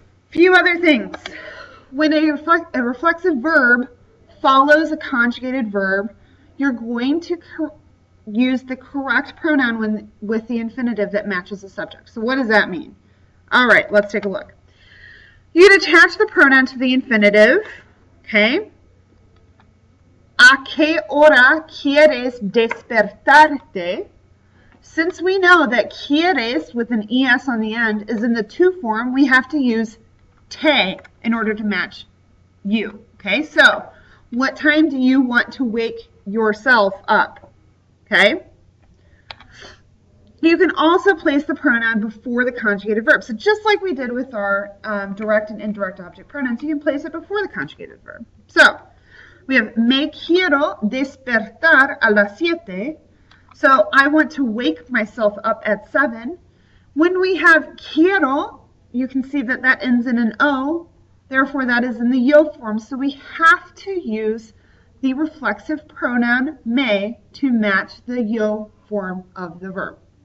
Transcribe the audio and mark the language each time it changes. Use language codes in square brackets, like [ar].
[en] Few other things. When a reflexive verb follows a conjugated verb, you're going to use the correct pronoun with the infinitive that matches the subject. So what does that mean? All right, let's take a look. You'd attach the pronoun to the infinitive, okay? [es] ¿A qué hora quieres despertarte? [en] Since we know that quieres with an es on the end is in the to form, we have to use te in order to match you. Okay, so what time do you want to wake yourself up? Okay. You can also place the pronoun before the conjugated verb. So just like we did with our direct and indirect object pronouns, you can place it before the conjugated verb. So we have [es] me quiero despertar a las 7. [en] So I want to wake myself up at 7. When we have quiero, you can see that that ends in an O. Therefore, that is in the yo form. So we have to use the reflexive pronoun me to match the yo form of the verb.